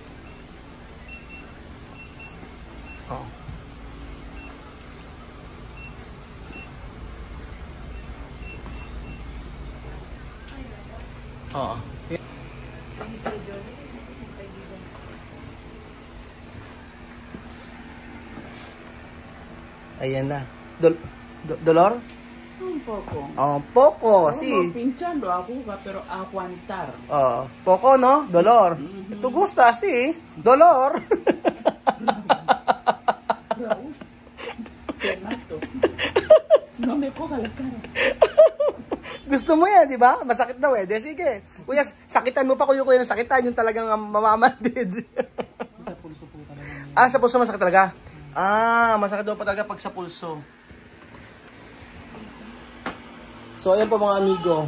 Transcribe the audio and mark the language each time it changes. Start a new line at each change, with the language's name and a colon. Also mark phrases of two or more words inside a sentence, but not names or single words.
Filipino: Oh. Oo. Ayan na.
Spanish: Dolor? Un poco. Poco, sí. Como pinchando aguja, pero aguantar. Poco, ¿no? Dolor. ¿Tú gusta, sí? Dolor. Raúl, te mato. No me ponga la cara.
Filipino: Gusto mo yan, di ba? Masakit daw eh. Sige. Kuya, sakitan mo pa kuya ng sakitan. Yung talagang mamamandid. Sa pulso po talaga. Sa pulso masakit talaga? Masakit daw pa talaga pag sa pulso. So, ayan po mga amigo.